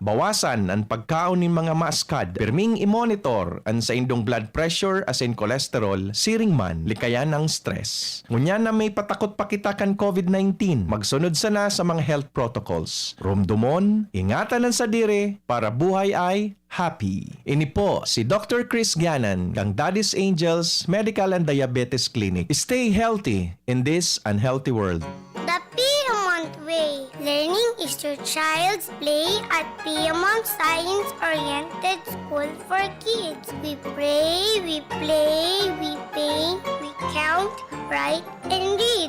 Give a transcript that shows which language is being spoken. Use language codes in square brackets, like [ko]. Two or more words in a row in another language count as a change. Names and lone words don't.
[bik] Bawasan ang pagkaon ning mga maaskad. Pirming i-monitor ang sa indong blood pressure asin cholesterol. Siring man, likayan ang stress. Ngunya na may patakot pa kita kan COVID-19. Magsunod sana sa mga [en] health protocols. [bik] Rumdumon, ingatan ang sadiri para buhay ay happy. Ini po si Dr. Chris Gianan ng Daddy's Angels Medical and Diabetes Clinic. [en] Stay healthy in this unhealthy world. The Piedmont Way. Learning is your child's play at Piedmont Science-Oriented School for Kids. We pray, we play, we paint, we count, write, and read.